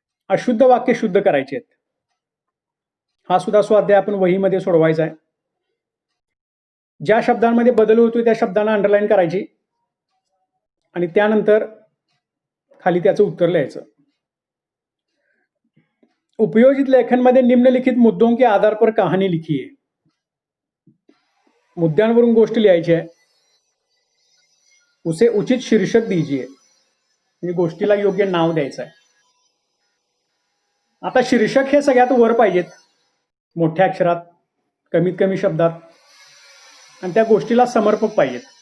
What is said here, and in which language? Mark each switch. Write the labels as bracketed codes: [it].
[mr] अशुद्ध वाक्य शुद्ध करायचे आहेत. हा सुद्धा स्वाध्याय आपण वहीमध्ये सोडवायचा आहे. ज्या शब्दांमध्ये बदल होतो त्या शब्दांना अंडरलाईन करायची आणि त्यानंतर खाली त्याचं उत्तर लिहायचं. उपयोजित लेखन मध्ये [hi] निम्नलिखित मुद्दों के आधार पर कहानी लिखिए. [mr] मुद्द्यांवरून गोष्ट लिहायची आहे. [hi] उसे उचित शीर्षक दीजिए [mr] म्हणजे गोष्टीला योग्य नाव द्यायचं आहे. आता शीर्षक हे सगळ्यात वर पाहिजेत, मोठ्या अक्षरात, कमीत कमी शब्दात, आणि त्या गोष्टीला समर्पक पाहिजेत.